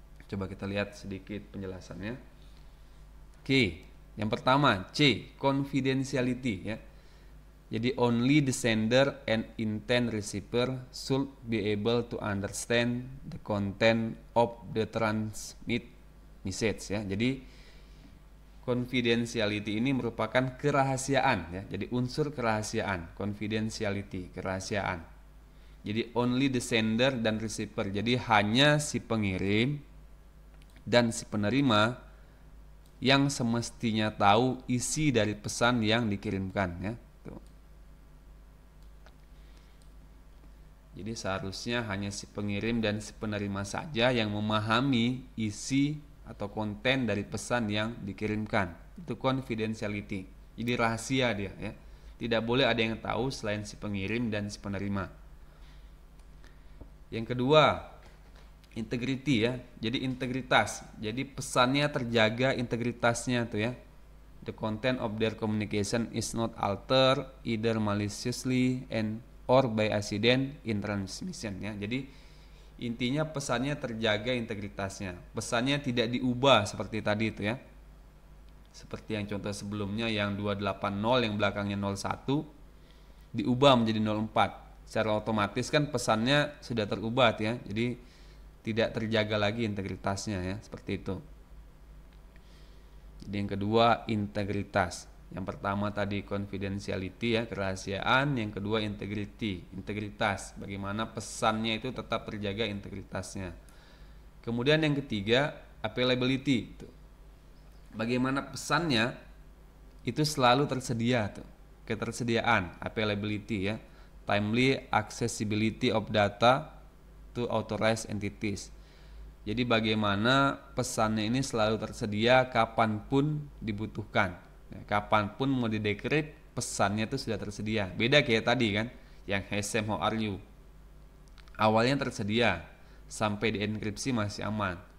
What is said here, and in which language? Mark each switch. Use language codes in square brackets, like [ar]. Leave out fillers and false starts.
[id] Coba kita lihat sedikit penjelasannya. Oke, yang pertama C, confidentiality ya. Jadi [en] only the sender and intent receiver should be able to understand the content of the transmit message ya. [id] Jadi confidentiality ini merupakan kerahasiaan ya. Jadi unsur kerahasiaan, confidentiality, kerahasiaan. Jadi [en] only the sender [id] dan [en] receiver. [id] Jadi hanya si pengirim dan si penerima yang semestinya tahu isi dari pesan yang dikirimkan ya. Jadi seharusnya hanya si pengirim dan si penerima saja yang memahami isi atau konten dari pesan yang dikirimkan. Itu confidentiality. Jadi rahasia dia ya. Tidak boleh ada yang tahu selain si pengirim dan si penerima. Yang kedua, integrity ya. Jadi integritas. Jadi pesannya terjaga integritasnya tuh ya. [en] The content of their communication is not altered either maliciously and or by accident in transmission ya. [id] Jadi intinya pesannya terjaga integritasnya. Pesannya tidak diubah seperti tadi itu ya. Seperti yang contoh sebelumnya yang 280 yang belakangnya 01 diubah menjadi 04. Secara otomatis kan pesannya sudah terubah ya. Jadi tidak terjaga lagi integritasnya ya, seperti itu. Jadi yang kedua integritas. Yang pertama tadi confidentiality ya, kerahasiaan. Yang kedua integrity, integritas. Bagaimana pesannya itu tetap terjaga integritasnya. Kemudian yang ketiga availability. Bagaimana pesannya itu selalu tersedia tuh. Ketersediaan, availability ya. [en] Timely accessibility of data to authorized entities. [id] Jadi bagaimana pesannya ini selalu tersedia kapanpun dibutuhkan. Kapanpun mau didekrypt pesannya itu sudah tersedia. Beda kayak tadi kan, yang HSM [en] how are you. [id] Awalnya tersedia, sampai dienkripsi masih aman.